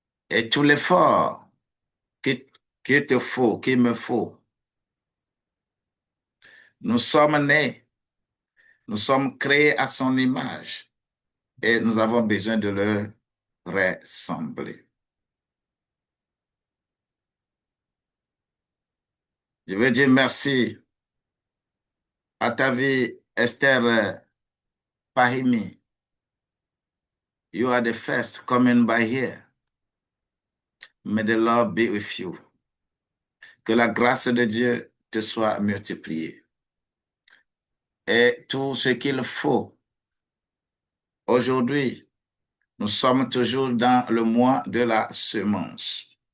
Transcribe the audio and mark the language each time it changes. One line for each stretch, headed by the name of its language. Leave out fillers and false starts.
French: Et tout l'effort qu'il te faut, qu'il me faut, nous sommes nés, nous sommes créés à son image et nous avons besoin de le ressembler. Je veux dire merci à ta vie, Esther Pahimi.
English: You are the first coming by here. May the Lord be with you.
French: Que la grâce de Dieu te soit multipliée. Et tout ce qu'il faut. Aujourd'hui, nous sommes toujours dans le mois de la semence.